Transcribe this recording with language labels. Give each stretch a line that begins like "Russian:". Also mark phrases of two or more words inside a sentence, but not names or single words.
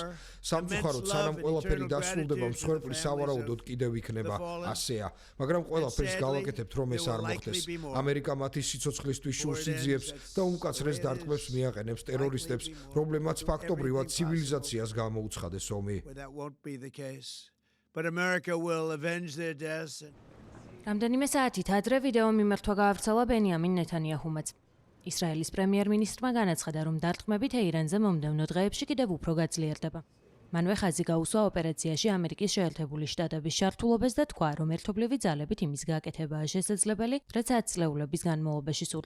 Georgian: სამწუხაროდ, სანამ ყველაფერი დასრულდება, მსხვერპლი სავარაუდოდ კიდევ იქნება, ასეა, მაგრამ ყველაფერს გავაკეთებთ, რომ ეს არ მოხდეს. ამერიკა მათი სიცოცხლისთვის შურს იძიებს და უმკაცრეს დარტყმებს მიაყენებს ტერორისტებს, რომლებმაც ფაქტობრივად ცივილიზაციას გამოუცხადეს ომი.
English: But America will avenge their deaths.
Georgian: რამდენიმე საათით ადრე ვიდეო მიმართვა გაავრცელა ბენიამინ ნეთანიაჰუმაც. ისრაელის პრემიერ-მინისტრმა განაცხადა, რომ დარტყმები თეირანზე მომდევნო დღეებში კიდევ უფრო გაძლიერდება. მანვე ხაზი გაუსვა ოპერაციაში ამერიკის შეერთებული შტატების ჩართულობას და თქვა, რომ ერთობლივი ძალებით იმის გაკეთებაა შესაძლებელი, რაც 10 წლეულების განმავლობაში სურდა.